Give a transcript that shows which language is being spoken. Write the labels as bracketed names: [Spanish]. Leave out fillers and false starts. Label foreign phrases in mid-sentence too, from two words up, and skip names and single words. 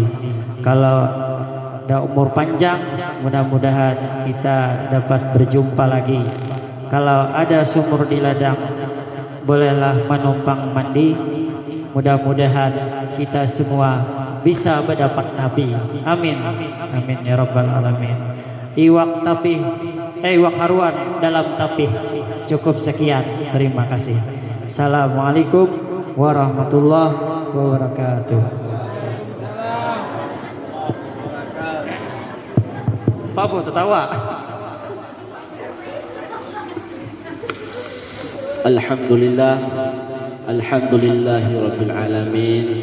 [Indonesian] Kalau ada umur panjang mudah-mudahan kita dapat berjumpa lagi. Kalau ada sumur di ladang bolehlah menumpang mandi. Mudah-mudahan kita semua bisa mendapat Nabi. [Arabic] Amin. Amin ya rabbal alamin. [Banjar] Iwak tapih, iwak haruan dalam tapih. [Indonesian] Cukup sekian. Terima kasih. [Arabic] Assalamualaikum warahmatullahi wabarakatuh. [Indonesian] Apa tertawa? [Arabic] Alhamdulillah. Alhamdulillahirabbil alamin.